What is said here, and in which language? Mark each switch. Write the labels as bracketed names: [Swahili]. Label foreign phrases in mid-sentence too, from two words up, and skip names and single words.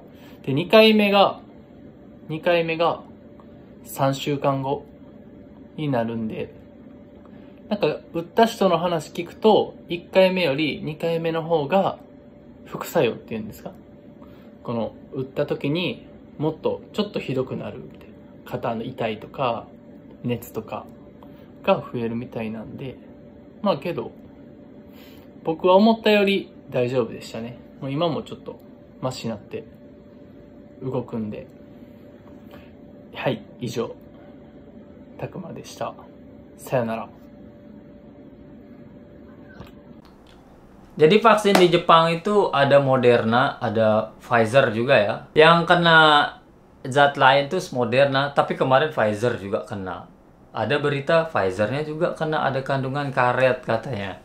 [Japanese] で、2回目が3週間後になるんで、なんか打った人の話聞くと1回目より2回目の方が副作用っていうんですか、この打った時にもっとちょっとひどくなるみたいな、肩の痛いとか熱とかが増えるみたいなんで、まあけど僕は思ったより大丈夫でしたね。もう今もちょっとマシになって動くんで。はい、以上たくまでした。さよなら。 [Indonesian] Jadi vaksin di Jepang itu ada Moderna, ada Pfizer juga ya. Yang kena zat lain tuh Moderna, tapi kemarin Pfizer juga kena. Ada berita Pfizernya juga kena, ada kandungan karet katanya.